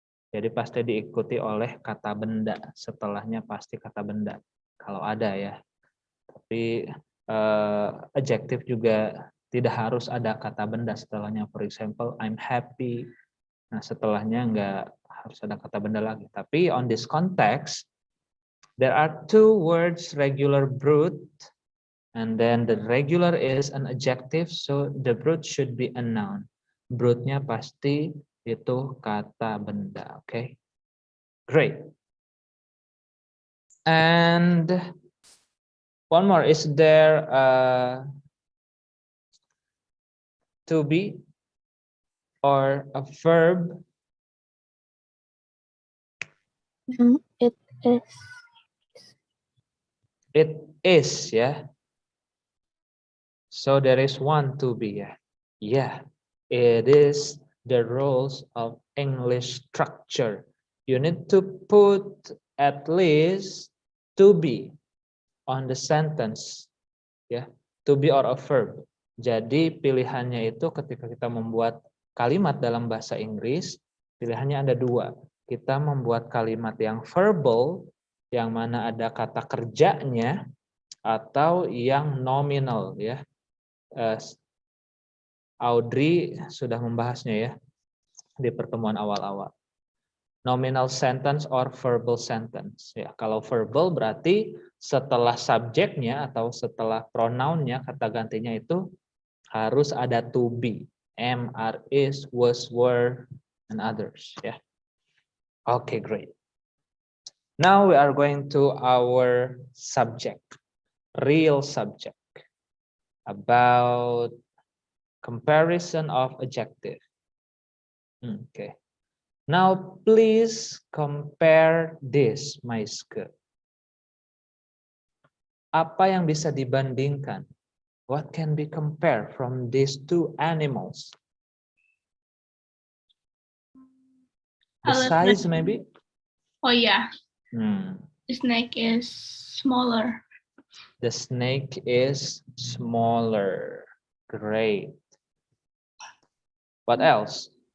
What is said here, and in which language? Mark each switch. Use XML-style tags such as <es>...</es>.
<id>Jadi pasti diikuti oleh kata benda, setelahnya pasti kata benda kalau ada, ya. Tapi adjective juga tidak harus ada kata benda setelahnya.</id> <en>For example, I'm happy.</en> <id>Nah, setelahnya nggak harus ada kata benda lagi.</id> <en>Tapi on this context, there are two words regular brute, and then the regular is an adjective, so the brute should be a noun.</en> <id>Brute-nya pasti itu kata benda, okay? Great.</id> <en>And one more, is there to be or a verb? It is. It is, yeah. So there is one to be, yeah. Yeah, it is the rules of English structure. You need to put at least to be on the sentence, ya. To be or a verb.</en> <id>Jadi pilihannya itu ketika kita membuat kalimat dalam bahasa Inggris, pilihannya ada dua. Kita membuat kalimat yang verbal, yang mana ada kata kerjanya, atau yang nominal, ya. Audrey sudah membahasnya, ya, di pertemuan awal-awal.</id> <en>Nominal sentence or verbal sentence.</en> <id>Ya, kalau verbal berarti setelah subjeknya atau setelah pronounnya, kata gantinya itu harus ada to be.</id> <en>Am, are, is, was, were, and others. Ya. Okay, great. Now we are going to our subject, real subject, about comparison of adjective. Okay. Now, please compare this, my school.</en> <id>Apa yang bisa dibandingkan?</id> <en>What can be compared from these two animals? The size, maybe? Oh, yeah. The snake is smaller. The snake is smaller. Great. What else?</en>